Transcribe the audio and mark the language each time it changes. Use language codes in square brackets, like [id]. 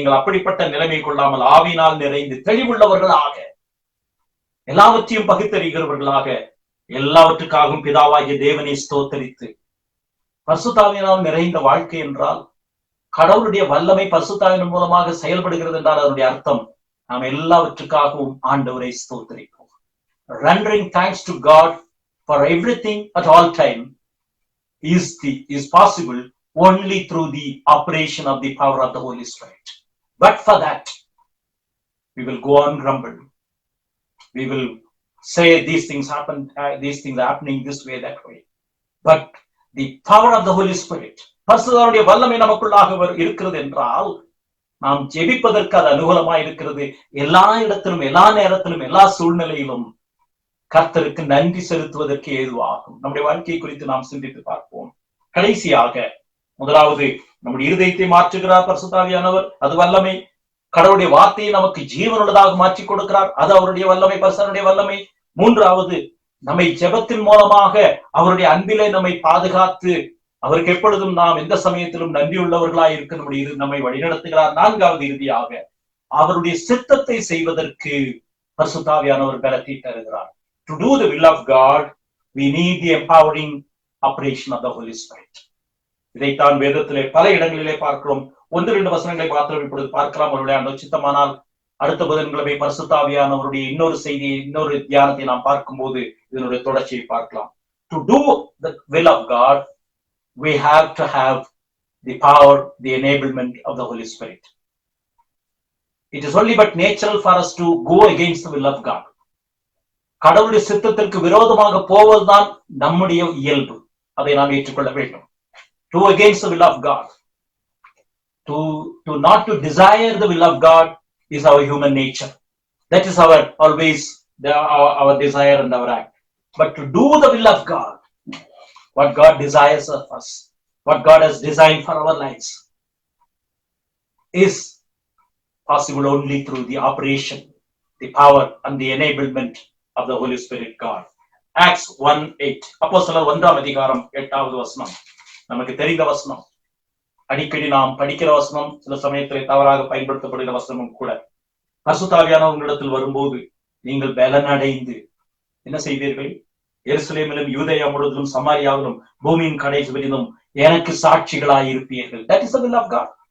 [ta] நீங்கள் அப்படிப்பட்ட நிலைமை கொள்ளாமல் ஆவியினால் நிறைந்து தெளிவுள்ளவர்களாக, எல்லாவற்றையும் பகுத்தறிகிறவர்களாக, எல்லாவற்றுக்காகவும் பிதாவாகிய தேவனை ஸ்தோத்தரித்து, பரிசுத்தாவியினால் நிறைந்த வாழ்க்கை என்றால் கடவுளுடைய வல்லமை பரிசுத்தாவின் மூலமாக செயல்படுகிறது என்றால் அதனுடைய அர்த்தம் நாம் எல்லாவற்றுக்காகவும் ஆண்டவரை ஸ்தோத்தரிப்போம். [en] Rendering thanks to God for everything at all time is possible only through the operation of the power of the Holy Spirit. But for that, we will go on grumble. We will say these things happen, these things are happening this way, that way. But the power of the Holy Spirit, [ta] பரிசுத்தருடைய வல்லமை நமக்குள்ளாக இருக்கிறது என்றால் நாம் ஜெபிப்பதற்கு அது அனுகூலமாக இருக்கிறது. எல்லா இடத்திலும், எல்லா நேரத்திலும், எல்லா சூழ்நிலையிலும் கர்த்தருக்கு நன்றி செலுத்துவதற்கு ஏதுவாகும். நம்முடைய வாழ்க்கையை குறித்து நாம் சிந்தித்து பார்ப்போம். கடைசியாக, முதலாவது நம்முடைய இருதயத்தை மாற்றுகிறார் பரிசுத்தாவியானவர், அது வல்லமை. கடவுளுடைய வார்த்தையை நமக்கு ஜீவனுள்ளதாக மாற்றி கொடுக்கிறார், அது அவருடைய வல்லமை, பரிசுத்தருடைய வல்லமை. மூன்றாவது, நம்மை ஜெபத்தின் மூலமாக அவருடைய அன்பிலே நம்மை பாதுகாத்து அவருக்கு எப்பொழுதும் நாம் எந்த சமயத்திலும் நன்றியுள்ளவர்களாய் இருக்க நம்மை வழிநடத்துகிறார். நான்காவது, இறுதியாக அவருடைய சித்தத்தை செய்வதற்கு பரிசுத்தாவியானவர் பலத்தை தருகிறார். [en] To do the will of God, we need the empowering operation of the Holy Spirit. [ta] இதைத்தான் வேதத்திலே பல இடங்களிலே பார்க்கிறோம். 1-2 வசனங்களை மாத்திரம் இப்பொழுது பார்க்கலாம். அவருடைய சித்தமானால் அடுத்த புதன்கிழமை பரிசுத்தாவியானவருடைய இன்னொரு செய்தியை, இன்னொரு தியானத்தை நாம் பார்க்கும்போது இதனுடைய தொடர்ச்சியை பார்க்கலாம். [en] To do the will of God, we have to have the power, the enablement of the Holy Spirit. It is only but natural for us to go against the will of God. [ta] கடவுளுடைய சித்தத்திற்கு விரோதமாக போவதுதான் நம்முடைய இயல்பு. அதை நாம் ஏற்றுக்கொள்ள வேண்டும். [en] To against the will of God, to not to desire the will of God is our human nature. That is our always our desire and our act. But to do the will of God, what God desires of us, what God has designed for our lives, is possible only through the operation, the power and the enablement of the Holy Spirit God. Acts 1:8. [ta] அப்போஸ்தலர் 1ஆம் அதிகாரம் 8வது வசனம் நமக்கு தெரிந்த வசனம். அடிக்கடி நாம் படிக்கிற வசனம், சில சமயத்திலே தவறாக பயன்படுத்தப்படுகிற வசனமும் கூட. பரிசுத்தாவியானவர் உங்களிடத்தில் வரும்போது நீங்கள் பலனடைந்து என்ன செய்வீர்கள்? எருசலேமிலும் யூதேயா முழுவதும் சமாரியாவிலும் பூமியின் கடைசி வரையிலும் எனக்கு சாட்சிகளாய் இருப்பீர்கள். [en] That is the will of God.